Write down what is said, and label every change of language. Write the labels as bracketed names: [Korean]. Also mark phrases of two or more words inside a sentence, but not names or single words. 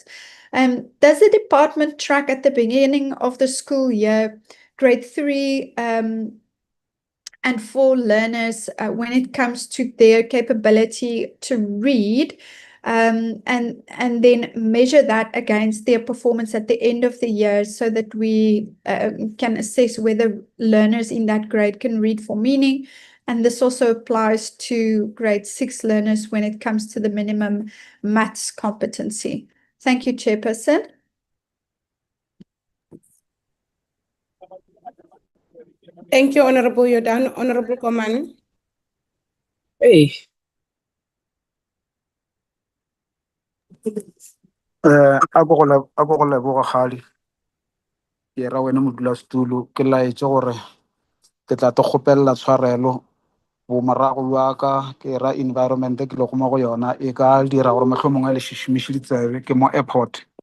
[English] Does the department track at the beginning of the school year, grade 3 and 4 learners when it comes to their capability to read, and then measure that against their performance at the end of the year, so that we can assess whether learners in that grade can read for meaning? And this also applies to grade 6 learners when it comes to the minimum maths competency. Thank you, Chairperson. Thank you, Honorable Yordan. Honorable Komani. Hey. [Tswana] A go go leboga kgale ke ra wena modulasetulo ke laetse gore ke tla te kgopella tshwarelo bo morago wa ka ke ra environment ke le go mo go yona e ka dira gore motlho mongwe le shishimishi ditsebe ke mo airport